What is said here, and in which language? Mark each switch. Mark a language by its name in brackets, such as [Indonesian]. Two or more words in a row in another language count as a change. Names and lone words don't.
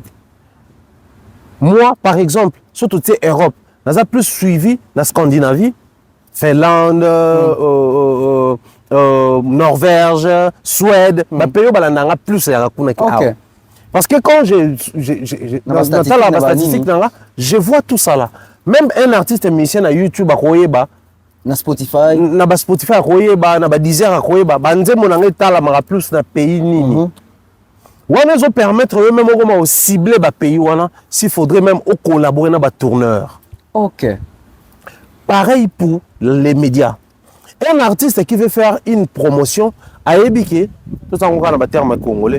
[French] Moi, par exemple, surtout Europe, on a plus suivi dans la Scandinavie, Finlande, Norvège, Suède, plus parce que quand dans la statistique, je vois tout ça là. Même un artiste musicien à YouTube, na Spotify, na Deezer, plus na pays nini. On va permettre eux-mêmes de cibler les pays s'il faudrait même collaborer avec les tourneurs. OK. Pareil pour les médias. Un artiste qui veut faire une promotion à Ebike, tout ça on a un terme congolais.